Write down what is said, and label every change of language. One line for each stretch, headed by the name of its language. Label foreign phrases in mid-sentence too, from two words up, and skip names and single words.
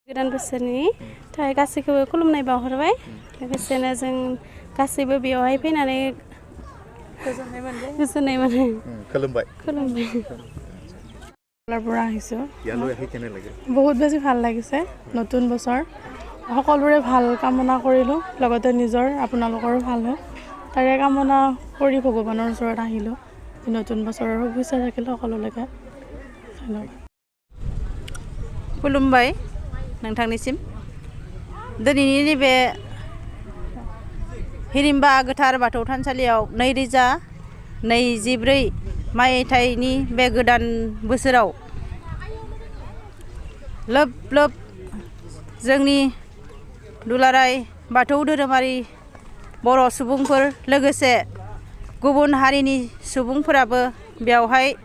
Bodo: गोदान बोसोरनि थाखाय गासैखौबो खुलुमनाय बावहरबाय लोगोसेनो जों गासैबो बेयावहाय फैनानै गोजोननाय मोनो खुलुमबाय
Assamese: পৰা আহিছো বহুত বেছি ভাল লাগিছে নতুন বছৰ সকলোৰে ভাল কামনা কৰিলো লগতে নিজৰ আপোনালোকৰো ভাল হয় তাৰে কামনা কৰি ভগৱানৰ ওচৰত আহিলো নতুন বছৰৰ শুভেচ্ছা থাকিল সকলোলৈকে
Bodo: खुलुमबाय नोंथांनिसिम दिनैनि नैबे हिरिम्बा गोथार बाथौ थानसालियाव 2024 मायथाइनि बे गोदान बोसोराव लोब लोब जोंनि दुलाराय बाथौ धोरोमारि बर' सुबुंफोर लोगोसे गुबुन हारिनि सुबुंफोराबो बेवहाय